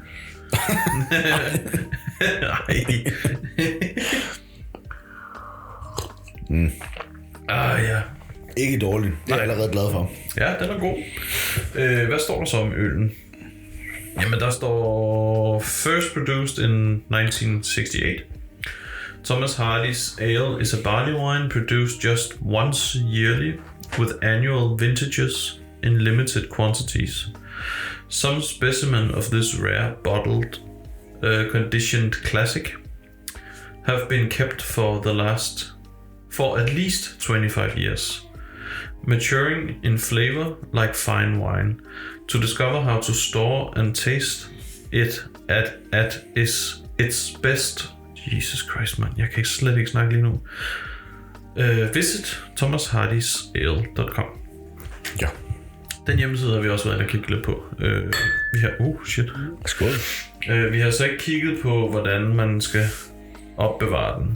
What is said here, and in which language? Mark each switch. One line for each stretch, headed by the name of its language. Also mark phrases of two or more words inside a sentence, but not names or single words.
Danish: Nej. Ja. Ikke dårligt. Det er jeg allerede glad for. Ja, den er god. Hvad står der så om øllen? Jamen, der står
English: first produced in 1968. Thomas Hardy's ale is a barley wine produced just once yearly with annual vintages in limited quantities. Some specimen of this rare bottled conditioned classic have been kept for at least 25 years, maturing in flavor like fine wine. To discover how to store and taste it at its best. Jesus Christ, man.
Danish: Jeg kan slet ikke snakke lige nu.
English: Visit thomashardy'sale.com.
Danish: Ja. Den hjemmeside har vi også været inde og kigge lidt på. Vi har... shit. Skål. Vi har så ikke kigget på, hvordan man skal opbevare den.